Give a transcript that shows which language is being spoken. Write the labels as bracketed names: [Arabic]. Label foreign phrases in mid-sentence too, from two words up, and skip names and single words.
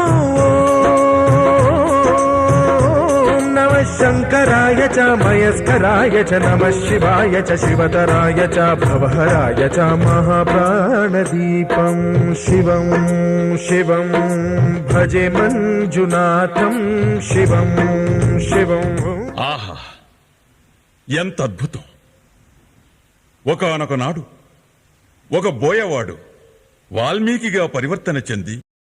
[Sanskrit] शंकराय च मयस्कराय च नमः शिवाय च शिवतराय च भवहराय च महाप्राणदीपं शिवं शिवं भजे मंजुनाथं शिवं शिवं। [Telugu] ఆహా, ఎంత అద్భుతం! ఒకానొక నాడు ఒక బోయవాడు వాల్మీకిగా పరివర్తన చెంది